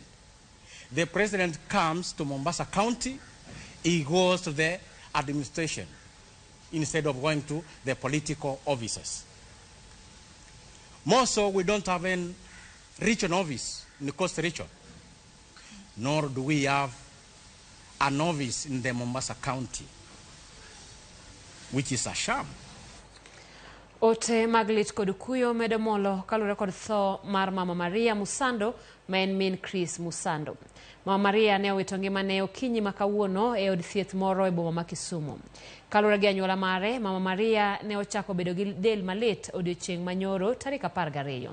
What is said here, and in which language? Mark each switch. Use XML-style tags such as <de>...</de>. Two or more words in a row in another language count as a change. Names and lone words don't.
<en>The president comes to Mombasa County, he goes to the administration instead of going to the political offices. More so, we don't have a regional office in the Coast Region, nor do we have an office in the Mombasa County, which is a sham.</en> <luo>Ote maglit kod kuyo medo molo kalure kod tho mar Mama Maria Musando men min Chris Musando. Mama Maria ne owito ngimane okinyi makawuono e od thieth moro e boma ma Kisumu. Kalure gi anyuola mare, Mama Maria ne ochako bedo gi del malit odiochieng' manyoro tarik 12.</luo>